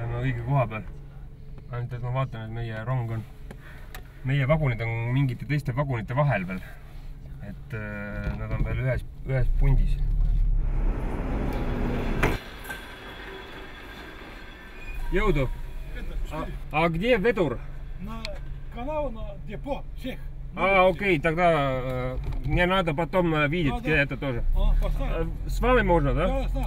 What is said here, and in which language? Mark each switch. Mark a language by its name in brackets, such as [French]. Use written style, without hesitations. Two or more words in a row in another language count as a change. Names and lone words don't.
[Estonian] õige koha peal. Ainult, et ma vaatan, et meie vagunid on mingite teiste vagunite vahel veel. Et nad on veel ühes pundis. Jõudu! [Russian] А где ведур? На канал, на депо, всех. Окей, тогда мне надо потом видеть, где это тоже. С вами можно, да? Да.